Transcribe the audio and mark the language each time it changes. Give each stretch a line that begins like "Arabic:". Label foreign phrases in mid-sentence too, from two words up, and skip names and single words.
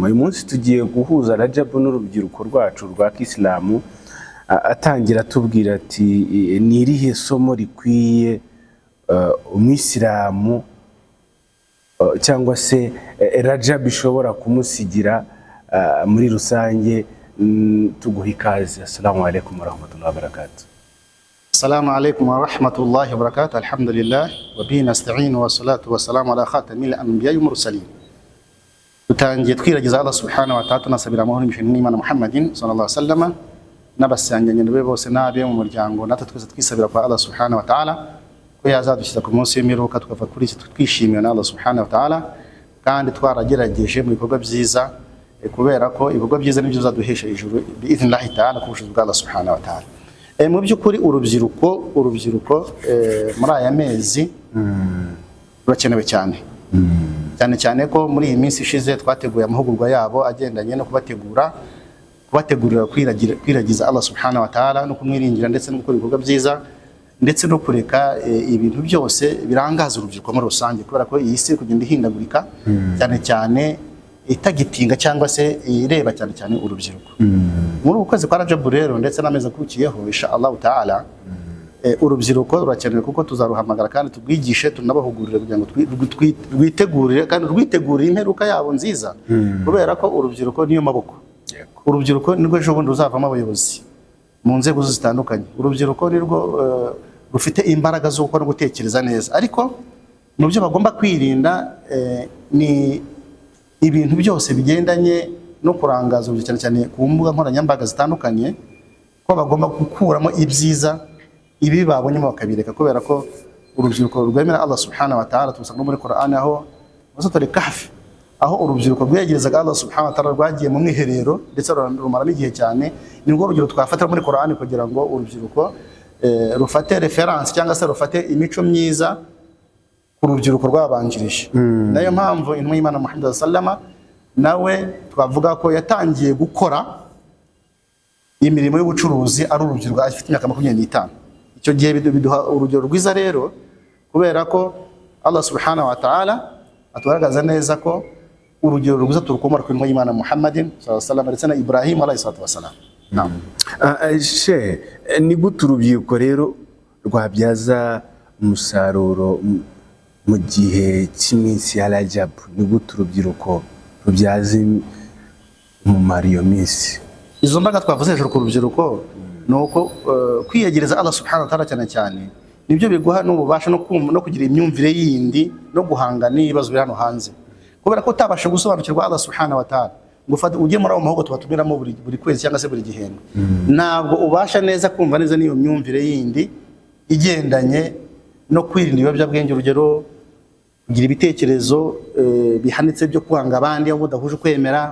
Kinyarwanda: Uyu munsi tugiye guhuza Rajab n'urubyiruko rwacu rwa Kisilamu, atangira tubwira ati ni irihe somo rikwiye umwisilamu cyangwa se Rajab ishobora kumusigira muri rusange. Tuguha ikaze.
Arabic: السلام عليكم ورحمة الله وبركاته. السلام عليكم ورحمة الله وبركاته. الحمد لله وبه نستعين والصلاة والسلام على خاتم الأنبياء والمرسلين.
Kinyarwanda: Tutangiye twiragiza
Arabic: الله سبحانه وتعالى,
Kinyarwanda: tunasabira amahoro n'Imana Muhammadin
Arabic: صلى الله عليه وسلم
Kinyarwanda: n'abasanganye be bose n'abe mu muryango, natwe twese twisabira kwa
Arabic: الله سبحانه وتعالى
Kinyarwanda: ko yazadushyira ku munsi w'imperuka tukava kuri iki twishimiye na
Arabic: الله سبحانه وتعالى,
Kinyarwanda: kandi twaragerageje mu bikorwa byiza, kubera ko ibikorwa byiza nibyo bizaduhesha ijuru
Arabic: بإذن الله تعالى
Kinyarwanda: ku bushobozi bwa
Arabic: الله سبحانه وتعالى.
Kinyarwanda: Mu by'ukuri urubyiruko muri aya mezi rurakenewe cyane cyane ko muri iyi minsi ishize twateguye amahugurwa yabo agendanye no kubategurira kwiragiza
Arabic: الله سبحانه وتعالى
Kinyarwanda: no kumwiringira, ndetse no gukora ibikorwa byiza, ndetse no kureka ibintu byose birangaza urubyiruko muri rusange, kubera ko iyi si kugenda ihindagurika cyane itagitinga cyangwa se ireba cyane urubyiruko. Muri uku kwezi kwa Rajab rero, ndetse n'amezi akurikiyeho
Arabic: إن شاء الله تعالى,
Kinyarwanda: urubyiruko rurakenewe kuko tuzaruhamagara kandi tubwigishe, tunabahugurire kugira ngo rwitegurire kandi rwitegurire imperuka yabo nziza, kubera ko urubyiruko niyo maboko. Urubyiruko nirwo ejo bundi ruzavamo abayobozi mu nzego zitandukanye. Urubyiruko nirwo rufite imbaraga zo gukora no gutekereza neza, ariko mu byo bagomba kwirinda ni ibintu byose bigendanye no kurangaza urubyiruko cyane ku mbuga nkoranyambaga zitandukanye, ko bagomba gukuramo ibyiza, ibi babonyemo bakabireka, kubera ko urubyiruko rwemera
Arabic: الله سبحانه وتعالى
Kinyarwanda: tubusanga muri Qur'an aho wasatore kahfi, aho urubyiruko rwegerezaga
Arabic: الله سبحانه وتعالى
Kinyarwanda: rwagiye mu mwiherero ndetse rumaramo igihe cyane. Ni rwo rugero twafatira muri Qur'an kugira ngo urubyiruko rufate reference cyangwa se rufate imico myiza ku rubyiruko rwabanjirije. Nayo mpamvu intumwa y'Imana Muhammad sallama nawe twavuga ko yatangiye gukora imirimo y'ubucuruzi ari urubyiruko afite imyaka 25. Icyo gihe biduha urugero rwiza rero, kubera ko
Arabic: الله سبحانه وتعالى
Kinyarwanda: atugaragaza neza ko urugero rwiza turukomora ku intumwa y'Imana Muhammadin
Arabic: صلى الله عليه وسلم
Kinyarwanda: ndetse na Ibrahim
Arabic: عليه الصلاة والسلام.
Kinyarwanda: Ni gute urubyiruko rero rwabyaza umusaruro mu gihe cy'iminsi ya Rajab? Ni gute urubyiruko rubyaza umumaro iyo minsi? Izo mbaga twavuze hejuru ku rubyiruko nuko kwiyegereza
Arabic: الله سبحانه وتعالى
Kinyarwanda: cyane nibyo biguha n'ububasha no kugira imyumvire yindi no guhangana n'ibibazo biri hano hanze, kubera ko utabasha gusobanukirwa
Arabic: الله سبحانه وتعالى
Kinyarwanda: ngo ujye muri abo mahugurwa tubatumiramo buri kwezi cyangwa se buri gihembwe, ntabwo ubasha neza kumva neza n'iyo myumvire yindi igendanye no kwirinda ibiyobyabwenge, urugero kugira ibitekerezo bihanitse byo kwanga abandi abo udahuje kwemera.